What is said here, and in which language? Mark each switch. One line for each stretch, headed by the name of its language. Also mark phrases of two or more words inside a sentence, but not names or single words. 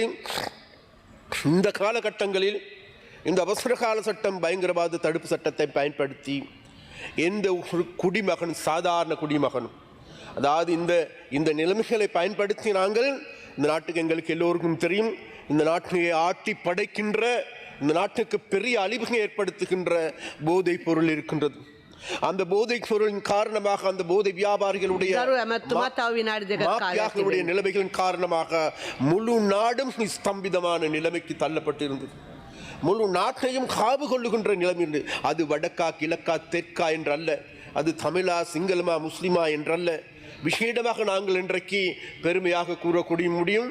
Tamil: இந்த காலகட்டங்களில் இந்த அவசர கால சட்டம், பயங்கரவாத தடுப்பு சட்டத்தை பயன்படுத்தி எந்த ஒரு குடிமகன், சாதாரண குடிமகனும், அதாவது இந்த நிலைமைகளை பயன்படுத்தி நாங்கள் இந்த நாட்டுக்கு, எங்களுக்கு எல்லோருக்கும் தெரியும், இந்த நாட்டை ஆட்டி படைக்கின்ற, இந்த நாட்டுக்கு பெரிய அழிவுகளை ஏற்படுத்துகின்ற போதைப் பொருள் இருக்கின்றது. அந்த போதைப் பொருளின் காரணமாக அந்த போதை வியாபாரிகளுடைய
Sinhala: ගරු ඇමැත්තුමා තව විනාඩි දෙකක් කාලයක්
Tamil: மாஃபியாக்களுடைய
Sinhala: තිබෙනවා.
Tamil: நிலைமைகளின் காரணமாக முழு நாடும் ஸ்தம்பிதமான நிலைமைக்கு தள்ளப்பட்டிருந்தது. முழு நாட்டையும் காவு கொள்ளுகின்ற நிலைமை இருந்தது. அது வடக்கா கிழக்கா தெற்கா என்றல்ல, அது தமிழா சிங்களமா முஸ்லிமா என்றல்ல, விசேடமாக நாங்கள் இன்றைக்கு பெருமையாக கூறக்கூடிய முடியும்.